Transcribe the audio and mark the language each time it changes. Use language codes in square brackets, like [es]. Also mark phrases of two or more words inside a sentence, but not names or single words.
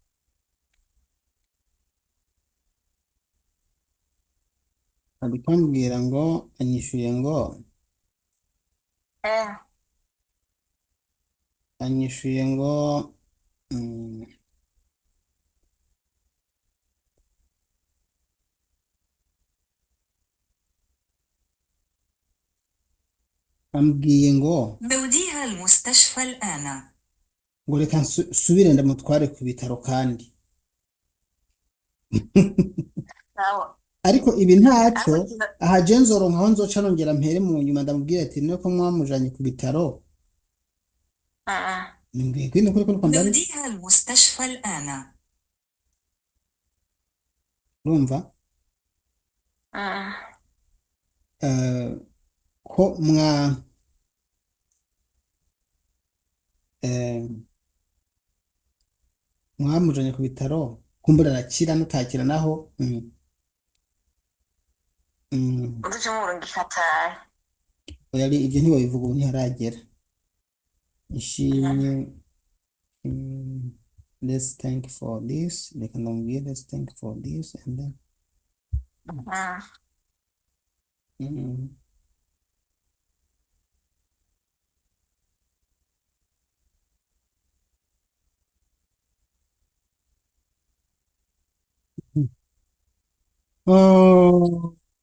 [rn] ariko ambwira ngo anyishuye ngo anyishuye ngo ambwiye ngo [ar] بوديها المستشفى الآن. [rn] ngo reka nsubire ndamutware ku bitaro kandi ariko ibi ntacyo aha jenzoro nkaho nzoca nongera mpere mu nyuma ndamubwira ati nuko mwamujanye ku bitaro [ar] بوديها المستشفى الآن. [rn] urumva Mm. eh, ko mwa eh, mwamujanye ku bitaro kumbura arakira nutakira naho mm, Uduce murungika atahe. oya ibyo ntibabivuga ubu ntiharagera ishimye [en] let's thank for this [rn] reka ndamubwire [en] let's thank for this and then Mm. mm, oh